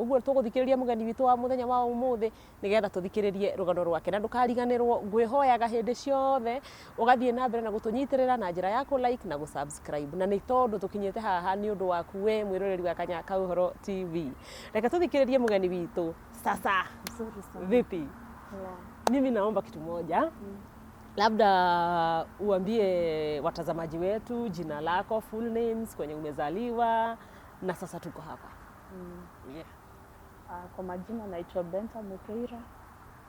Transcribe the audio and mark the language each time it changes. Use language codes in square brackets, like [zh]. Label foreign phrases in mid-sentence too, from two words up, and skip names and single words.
[ki] Uguo tuguthikiriria mugeni witu wa muthenya wa umuthi nigetha tuthikiririe rugano rwake na ndukariganirwo. Ngwihoyaga hindi ciothe ugathie na mbere na gutunyitirira na njira ya ku like na gu subscribe, na ni tondu tukinyite haha ni undu waku we mwiroreri wa Kanya Uhoro TV. Reka tuthikiririe mugeni witu sasa. [sw] Vipi? Mimi naomba kitu moja. Labda uambie watazamaji wetu jina lako, [en] full names, [sw] kwenye umezaliwa na sasa tuko hapa. Kwa majina naitwa Benta Mukeira.